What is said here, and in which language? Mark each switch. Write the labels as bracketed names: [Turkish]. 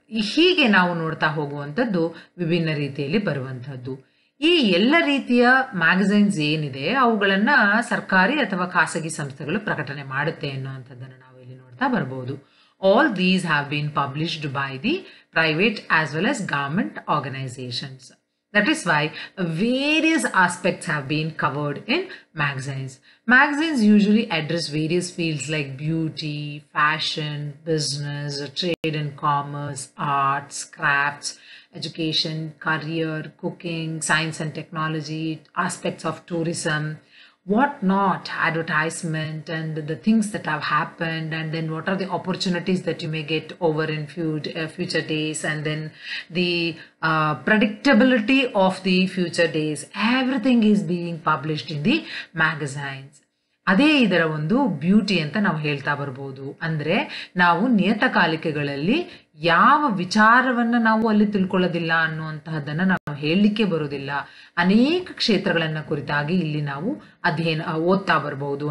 [Kannada] ಹೀಗೆ ನಾವು ನೋಡ್ತಾ ಹೋಗುವಂಥದ್ದು ವಿಭಿನ್ನ ರೀತಿಯಲ್ಲಿ ಬರುವಂಥದ್ದು. ಈ ಎಲ್ಲ ರೀತಿಯ ಮ್ಯಾಗಝೈನ್ಸ್ ಏನಿದೆ ಅವುಗಳನ್ನು ಸರ್ಕಾರಿ ಅಥವಾ ಖಾಸಗಿ ಸಂಸ್ಥೆಗಳು ಪ್ರಕಟಣೆ ಮಾಡುತ್ತೆ ಅನ್ನುವಂಥದ್ದನ್ನು ನಾವು ಇಲ್ಲಿ ನೋಡ್ತಾ ಬರ್ಬೋದು. [English] All these have been published by the private as well as government organisations. That is why various aspects have been covered in magazines. Magazines usually address various fields like beauty, fashion, business, trade and commerce, arts, crafts, education, career, cooking, science and technology, aspects of tourism, what not, advertisement, and the things that have happened, and then what are the opportunities that you may get over in future days, and then the predictability of the future days. Everything is being published in the magazines. [Kannada] ಅದೇ ಇದರ ಒಂದು beauty ಅಂತ ನಾವು ಹೇಳ್ತಾ ಬರ್ಬೋದು. ಅಂದರೆ ನಾವು ನಿಯತಕಾಲಿಕೆಗಳಲ್ಲಿ ಯಾವ ವಿಚಾರವನ್ನು ನಾವು ಅಲ್ಲಿ ತಿಳ್ಕೊಳ್ಳೋದಿಲ್ಲ ಅನ್ನುವಂತಹದ್ದನ್ನು ನಾವು ಹೇಳಲಿಕ್ಕೆ ಬರೋದಿಲ್ಲ. ಅನೇಕ ಕ್ಷೇತ್ರಗಳನ್ನು ಕುರಿತಾಗಿ ಇಲ್ಲಿ ನಾವು ಓದ್ತಾ ಬರ್ಬೋದು.